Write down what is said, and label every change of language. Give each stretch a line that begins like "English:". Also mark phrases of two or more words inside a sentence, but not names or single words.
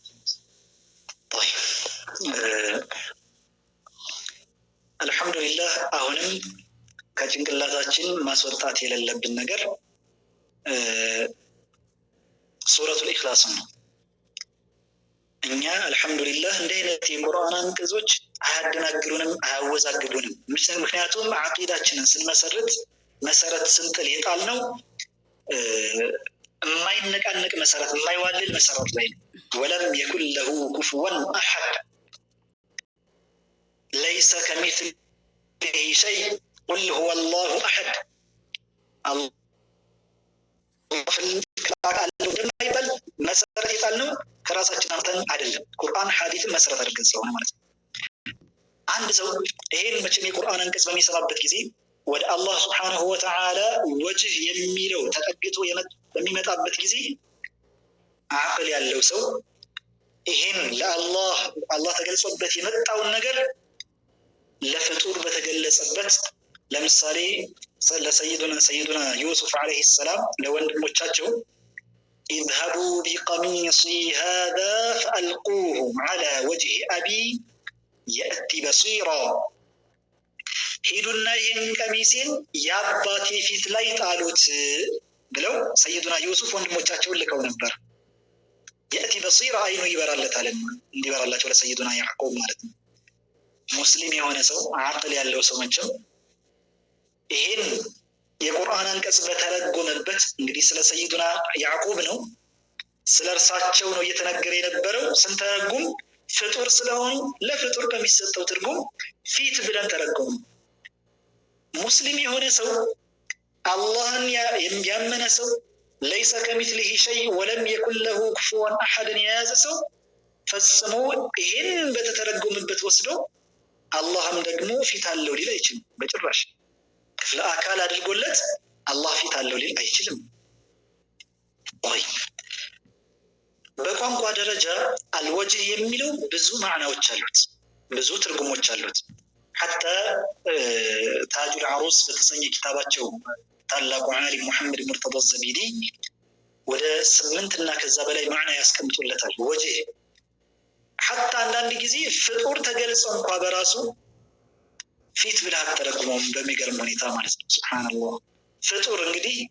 Amharic: طيب አልহামዱሊላህ አሁንም ከጭንቅላታችን ማስወጣት የሌለብን ነገር ሱረቱል ኢኽላስ ነው። እኛ አልহামዱሊላህ እንደ አይነት የቁርአን አንቀጾች አያደናግሩንም አያወዛግቡንም። ምክንያቱም አቂዳችንን ስንመሰርት መሰረት ስንጥል የጣልነው የማይነቃነቅ መሰረት የማይዋልል መሰረት ላይ ነው።
Arabic: ولم يكن له كفوا أحد ليس كمثله شيء قل هو الله احد الله
Amharic: እንደማይባል መሰረት የጣልነው ከራሳችን አምተን አይደለም፣ ቁርአን ሐዲስን መሰረት አድርገን ስለሆነ ማለት ነው። አንድ ሰው ይሄን መቼም የቁርአን አንቀጽ በሚሰማበት ጊዜ ወደ አላህ
Arabic: سبحانه وتعالى
Amharic: ወጅህ የሚለው ተጠግቶ በሚመጣበት ጊዜ አቅል ያለው ሰው ይሄን ለአላህ ተገልጾበት የመጣውን ነገር ለፍጡር በተገለጸበት ለምሳሌ ለሰይዱና ዩሱፍ አለይሂ ሰላም ለወንድሞቻቸው
Arabic: اذهبوا بقميصي هذا فألقوه على وجه أبي يأتي بصيرا
Amharic: ሂዱና ይህን ቀሚሴን የአባቴ ፊት ላይ ጣሉት ብለው ሰይዱና ዩሱፍ ወንድሞቻቸውን ልከው ነበር።
Arabic: يأت بصيرا
Amharic: አይኑ ይበራለታል እንዲበራላቸው ለሰይዱና ያዕቆብ ማለት ነው። ሙስሊም የሆነ ሰው አቅል ያለው ሰው መቼም ይሄን የቁርአን አንቀጽ በተረጎመበት እንግዲህ ስለ ሰይዱና ያዕቆብ ነው፣ ስለ እርሳቸው ነው እየተነገረ የነበረው። ስንተረጉም ፍጡር ስለሆኑ ለፍጡር በሚሰጠው ትርጉም ፊት ብለን ተረጎሙ። ሙስሊም የሆነ ሰው አላህን ያመነ ሰው
Arabic: ليس كمثله شيء ولم يكن له كفوا احد
Amharic: የያዘ ሰው ፈጽሞ ይሄን በተተረጎመበት ወስዶ አላህም ደግሞ ፊት አለው ሊል አይችልም። በጭራሽ ክፍለ አካል አድርጎለት አላህ ፊት አለው ሊል አይችልም። ወይ በቋንቋ ደረጃ አልወጅህ የሚለው ብዙ ማዕናዎች አሉት፣ ብዙ ትርጉሞች አሉት።
Arabic: حتى تاج العروس
Amharic: በተሰኘ ኪታባቸው ታላቁ ዓሊም ሙሐመድ ሙርተዳ ዘቢዲ ወደ 8 እና ከዛ በላይ ማዕና ያስቀምጡለታል። ወጅህ ሐታ አንዳንድ ጊዜ ፍጡር ተገልጾ እንኳ በራሱ ፊት ብለህ አትተረጉመውም በሚገርም ሁኔታ ማለት ነው። ሱብሃንአላህ ፍጡር እንግዲህ